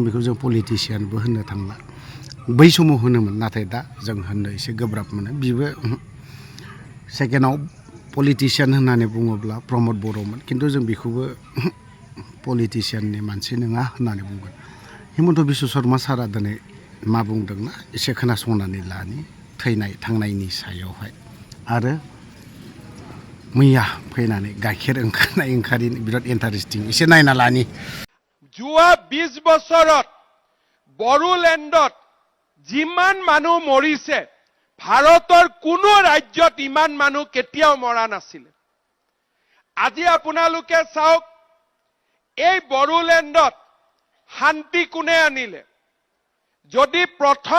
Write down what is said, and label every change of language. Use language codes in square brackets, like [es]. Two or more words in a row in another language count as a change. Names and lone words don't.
[brx] बेखौ जों पलिटिसियानबो होननो थांला बै समाव होनोमोन नाथाय दा जों होननो एसे गोब्राब मोनो बिबो सेकेन्डआव पलिटिसियान होननानै बुङोब्ला प्रमोद बर'मोन खिन्थु जों बेखौबो पलिटिसियाननि मानसि नङा होननानै बुंगोन हिमन्त बिश्व शर्मा सारा दिनै मा बुंदोंना एसे खोनासंनानै लानि थैनाय थांनायनि सायावहाय आरो मैया फैनानै गाइखेर ओंखारनाय ओंखारिनि बिराद इन्टारेस्टिं एसे नायना लानि [as] যোৱা 20 বছৰত বড়োলেণ্ডত যিমান মানুহ মৰিছে ভাৰতৰ কোনো ৰাজ্যত ইমান মানুহ কেতিয়াও মৰা নাছিল আজি আপোনালোকে চাওক এই বড়োলেণ্ডত শান্তি কোনে আনিলে যদি প্ৰথম